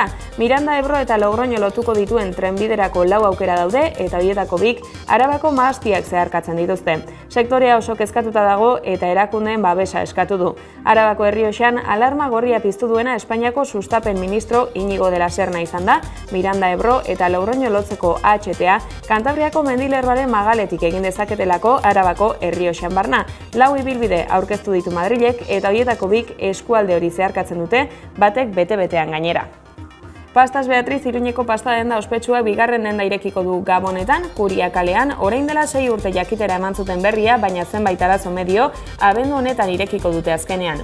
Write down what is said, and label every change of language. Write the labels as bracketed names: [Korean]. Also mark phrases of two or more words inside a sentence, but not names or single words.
[Basque] Miranda, Ebro eta Logroño lotuko dituen trenbiderako 4 aukera daude eta horietako 2 Arabako mahastiak zeharkatzen dituzte. Sektorea oso kezkatuta dago eta erakundeen babesa eskatu du. Arabako Errioxan alarma gorria piztu duena Espainiako sustapen ministro Iñigo de la Serna izan da, Miranda, Ebro eta Logroño lotzeko HTA Kantabriako mendilerroaren magaletik egin dezaketelako Arabako Errioxan barna. 4 ibilbide aurkeztu ditu Madrilek eta horietako 2 eskualde hori zeharkatzen dute, batek bete-betean gainera. Pastas Beatriz Iruñeko pasta denda ospetsuak bigarren denda irekiko du Gabonetan, Kuria kalean, orain dela 6 urte jakitera eman zuten berria, baina zenbait arazo medio, abendu honetan irekiko dute azkenean.